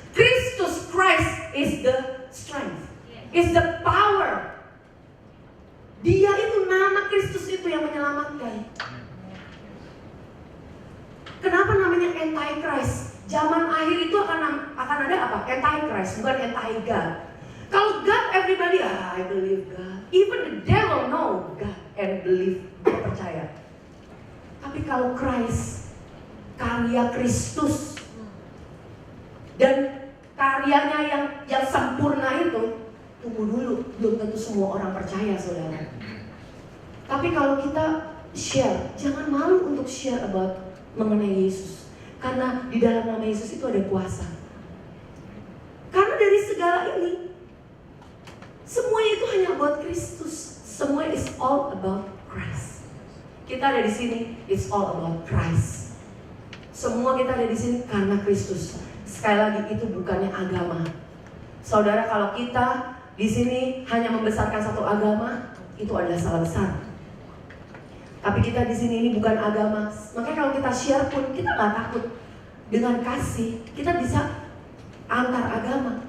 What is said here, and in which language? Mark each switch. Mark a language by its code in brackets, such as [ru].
[en] Kristus, Christ is the strength, is the power. [id] Dia itu, nama Kristus itu yang menyelamatkan. Kenapa namanya anti-Christ? Zaman akhir itu akan ada apa? [en] Anti-Christ, bukan anti-God. Kalau God, everybody, I believe God. Even the devil know God and believe, [id] dia percaya. Tapi kalau Christ, karya Kristus, dan karyanya yang sempurna itu, tunggu dulu, belum tentu semua orang percaya, saudara. Tapi kalau kita share, jangan malu untuk share about mengenai Yesus. Karena di dalam nama Yesus itu ada kuasa. Karena dari segala ini, semuanya itu hanya about Kristus. [en] Semua is all about Christ. [id] Kita ada di sini, [en] it's all about Christ. [id] Semua kita ada di sini karena Kristus. Sekali lagi, itu bukannya agama. Saudara, kalau kita di sini hanya membesarkan satu agama, itu adalah salah besar. Tapi kita di sini ini bukan agama. Makanya kalau kita share pun kita nggak takut. Dengan kasih kita bisa antar agama.